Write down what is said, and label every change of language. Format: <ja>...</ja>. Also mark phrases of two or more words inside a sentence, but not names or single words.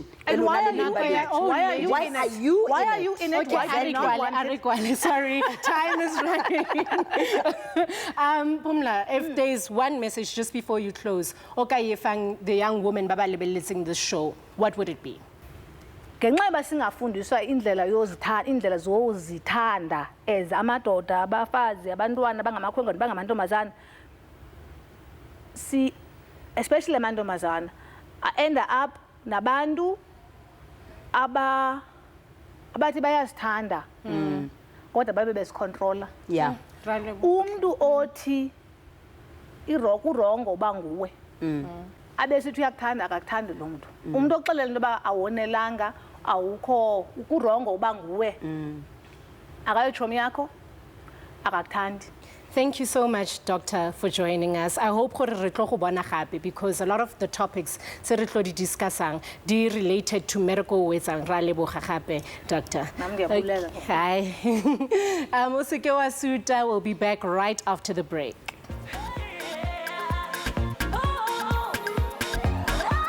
<en>And why are you in it? Why are you in it? Okay, sorry, time is running. Pumla, if there's one message just before you close, okay, if the young woman baba listening this show, what would it be?</en> <xh>Ngenxa singafundiswa indlela zozithanda as amadoda, abafazi, abantwana bangamakhwenkwana bangamantombazana, especially amantombazana,</xh> <en>end up</en> <xh>nabantu abathi bayazithanda kodwa babe besicontrola. Umuntu othi urongo uba nguwe, abesithi uyakuthanda akakuthandi lo muntu. Umuntu oxelela into yoba awonelanga, awukho ukurongo uba nguwe, akayotshomi yakho, akakuthandi.</xh> <en>Thank you so much, Doctor, for joining us. I hope because a lot of the topics that we discussing are related to medical ways and Lebo, Doctor. Hi. Musikewa Suta will be back right after the break.</en>